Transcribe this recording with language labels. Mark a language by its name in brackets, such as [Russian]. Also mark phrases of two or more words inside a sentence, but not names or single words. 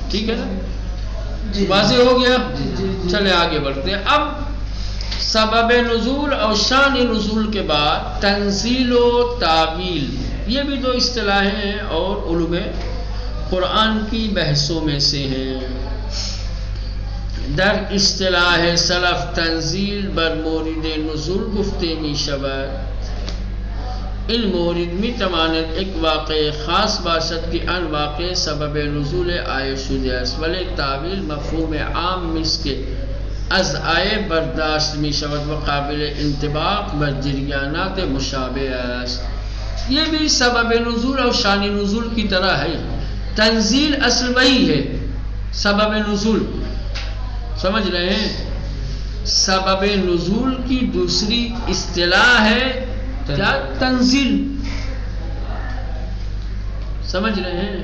[Urdu] ٹھیک ہے نا؟ واضح ہو گیا؟ چلے آگے بڑھتے ہیں. اب سبب نزول اور شان نزول کے بعد تنزیل و تعویل، یہ بھی دو اصطلاحیں ہیں اور علوم قرآن کی بحثوں میں سے ہیں. [Persian] در اصطلاح سلف تنزیل بر مورد نزول گفته می شود. این مورد می تواند ایک واقع خاص باشد که آن واقع سبب نزول آیه شده است، ولی تعویل مفهوم عام است که از آیه برداشت می شود و قابل انطباق بر جریانات مشابه است. [Urdu] یہ بھی سبب نزول اور شان نزول کی طرح ہے. تنزیل اصل وہی ہے، سبب نزول سمجھ رہے ہیں؟ سبب نزول کی دوسری اصطلاح ہے کیا؟ تنزیل. سمجھ رہے ہیں؟